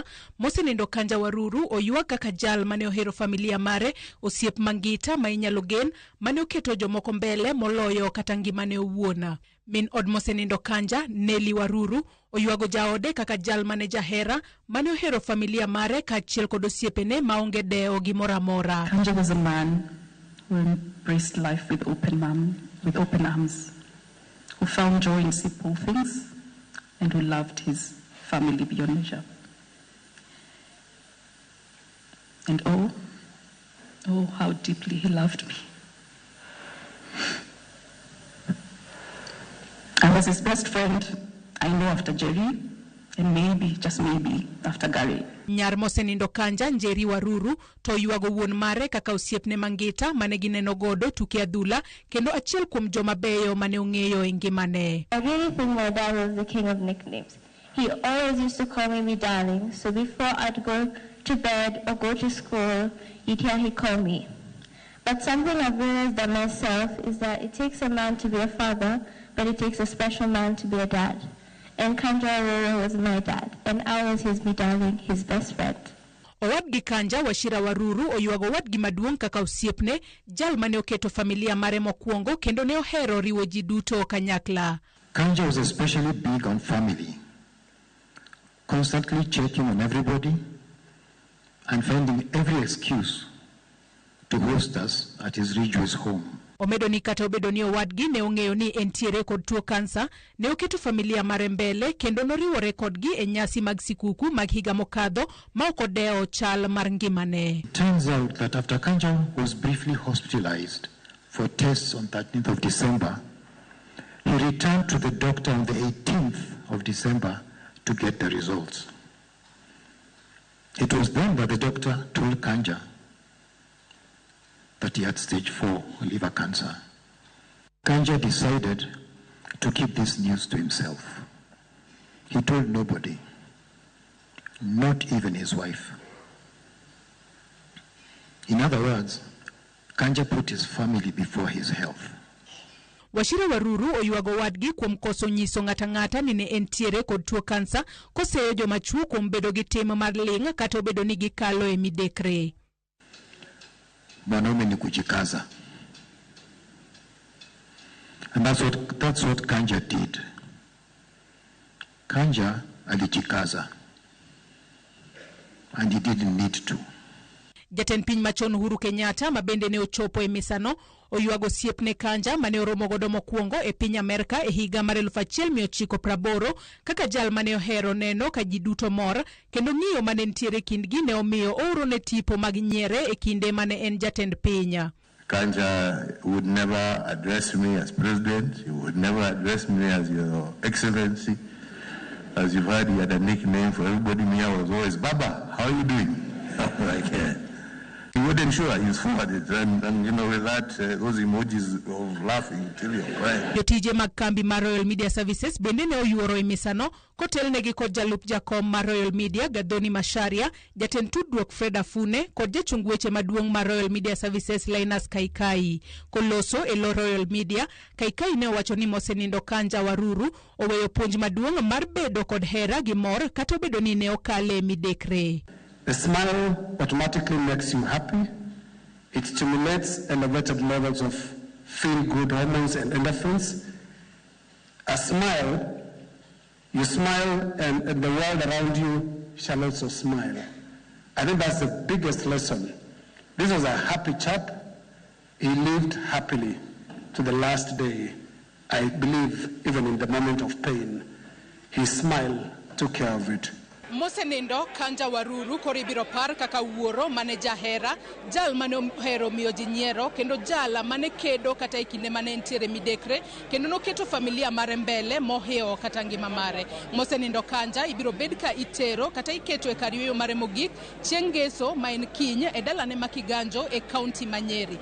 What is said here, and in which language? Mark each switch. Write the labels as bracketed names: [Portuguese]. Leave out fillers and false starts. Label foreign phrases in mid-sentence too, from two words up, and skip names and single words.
[Luo (Kenya and Tanzania)] Mosenindo Kanja Waruru oyuak kaka jal mane ohero familia mare, osiep mangita ma inyalo gen, mane oketo jomoko mbele moloyo kata ngimane owuon. Min od mosenindo Kanja, Nelly Waruru, oyuago jaode kaka jal mane jahera, mane ohero familia mare kaachiel kod osiepene maonge deo gimoro amora. [English] Kanja was a man who embraced life with open arms, who found joy in simple things, and who loved his family beyond measure. And oh, how deeply he loved me. I was his best friend, I know, after Jerry, and maybe, just maybe, after Gary. [Luo (Kenya and Tanzania)] Nyar mosenindo Kanja, Njeri Waruru, to yuago wuon mare kaka osiepne mangita mane gineno godo tuke adhula, kendo achiel kuom joma beyo mane ong'eyo e ngimane. [English] I really think my dad was the king of nicknames. He always used to call me darling, so before I'd go to bed or go to school, you'd hear he call me. But something I've realized about myself is that it takes a man to be a father, but it takes a special man to be a dad. And Kanja Waruru was my dad, and I was his darling, his best friend. [Luo (Kenya and Tanzania)] Owadgi Kanja, Wachira Waruru, oyuago wadgi maduong' kaka osiepne, jal mane oketo familia mare mokwongo, kendo ne ohero riwo ji duto kanyakla. [English] Kanja was especially big on family, constantly checking on everybody and finding every excuse to host us at his Ridgeways home. [Luo (Kenya and Tanzania)] Omedo ni kata obedo ni owadgi ne ong'eyo ni entiere kod tuo kansa, ne oketo familia mare mbele kendo noriwore kodgi e nyasi mag sikuku mag higa mokadho ma ok odewo chal mar ngimane. [English] It turns out that after Kanja was briefly hospitalized for tests on 13th of December, he returned to the doctor on the 18th of December to get the results. It was then that the doctor told Kanja that he had stage 4 liver cancer. Kanja decided to keep this news to himself. He told nobody, not even his wife. In other words, Kanja put his family before his health. [Luo (Kenya and Tanzania)] Wachira Waruru oyuago wadgi kuom koso nyiso ng'ata ni ne entiere kod tuo kansa, koseyo joma chuo kuom bedo gi tim mar ling kata obedo ni gikalo e midekre. [Swahili] Mwanaume ni kujikaza. [English] And that's what Kanja did. [Swahili] Kanja alijikaza. [English] And he didn't need to. [Luo (Kenya and Tanzania)] Jatend piny machon Uhuru Kenyatta mabende ne ochopo e misano, oyuago siepne Kanja mane oromo godo mokwongo e piny Amerika e higa mar 1980 kaka jal mane ohero neno ka ji duto mor, kendo ng'iyo mane ntiere kindgi ne omiyo ooro ne tipo mag nyiere e kinde mane en jatend piny. [English] Kanja would never address me as president. He would never address me as your excellency. As you've heard, he had a nickname for everybody. Me, I was always, Baba, how are you doing? Like, he wouldn't show his forward, and you know, with that, those emojis of laughing till you're crying. [Luo (Kenya and Tanzania)] Jotije mag kambi mar Royal Media Services bende ne oyuoro e misano, kotelnegi kod jalup jakom mar Royal Media Gadhoni Masharia, jatend tudruok Fred Afune, kod jachung weche maduong' mar Royal Media Services Linus Kaikai. Koloso e lo Royal Media, Kaikai ne owacho ni mosenindo Kanja Waruru oweyo puonj maduong' mar bedo kod hera gi mor kata obedo ni ne okale midekre. [English] A smile automatically makes you happy. It stimulates elevated levels of feel-good hormones and endorphins. A smile, you smile and the world around you shall also smile. I think that's the biggest lesson. This was a happy chap. He lived happily to the last day. I believe even in the moment of pain, his smile took care of it. [Luo (Kenya and Tanzania)] Mosenindo Kanja Waruru koribiro par kaka wuoro mane jahera, jal mane ohero miyo ji nyiero, kendo jala mane kedo kata ikinde mane entiere midekre, kendo noketo familia mare mbele moheo kata ngima mare. Mosenindo Kanja ibiro bed ka itero kata iketo e kar yweyo mare mogik chieng' ngeso ma en kiny e dalane ma Kiganjo e kaunti ma Nyeri.